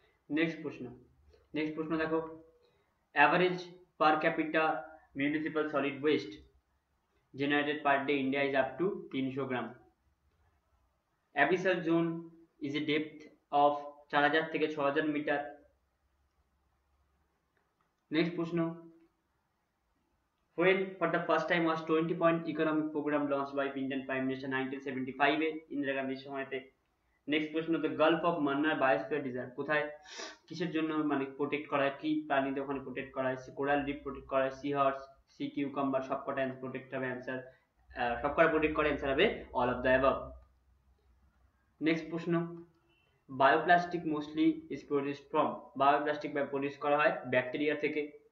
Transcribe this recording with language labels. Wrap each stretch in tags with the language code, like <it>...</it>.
<bn>Next প্রশ্ন দেখো,</bn> <en>Average per capita municipal solid waste generated per day India is up to 300 gram. Abyssal zone is a depth of 4000 থেকে 6000 metre. Next প্রশ্ন, when for the first time was 20-point economic program launched by Indian Prime Minister 1975-এ,</en> <bn>Indira গান্ধীর সময়তে। Next প্রশ্ন,</bn> <en>the gulf of Mannar biosphere reserve</en> <bn>কোথায়? কিসের জন্য মানে protect করা হয়? কি প্রাণীদের ওখানে প্রোটেক্ট করা হয়? কোরাল রিফ প্রোটেক্ট করা হয়, সি হর্স, সি কিউকাম্বার, সবকটা প্রোটেক্ট হবে, অ্যান্সার সবকটা প্রোটেক্ট করে, অ্যান্সার হবে</bn> <en>All of the above.</en> <bn>Next প্রশ্ন,</bn> <en>bioplastic mostly is produced from,</en> <bn>bioplastic produce করা হয় ব্যাকটেরিয়া থেকে।</bn>